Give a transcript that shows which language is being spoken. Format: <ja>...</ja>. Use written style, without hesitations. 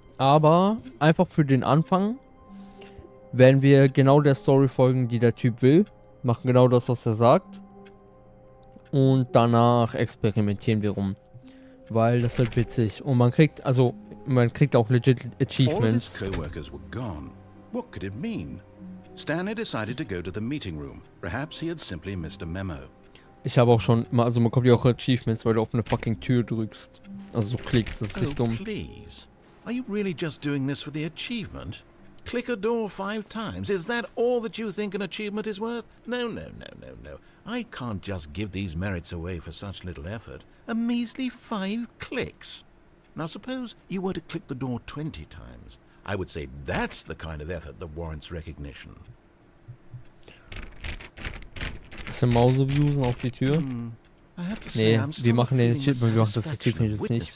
<de>Aber einfach für den Anfang werden wir genau der Story folgen, die der Typ will. Machen genau das, was er sagt. Und danach experimentieren wir rum. Weil das wird witzig. Und man kriegt auch legit Achievements.</de> <en>All of his co-workers were gone. What could it mean? Stanley decided to go to the meeting room. Perhaps he had simply missed a memo.</en> <de>Ich habe auch schon, also man bekommt ja auch Achievements, weil du auf eine fucking Tür drückst. Also so klickst, das ist richtig dumm.</de> <en>Please. Are you really just doing this for the achievement? Click a door 5 times. Is that all that you think an achievement is worth? No, no, no, no, no. I can't just give these merits away for such little effort. A measly 5 clicks. Now suppose you were to click the door 20 times. I would say that's the kind of effort that warrants recognition.</en> <de>Bisschen Mauseviewsen auf die Tür. Nee, wir machen den Shit, wir machen das Achievement jetzt nicht.</de>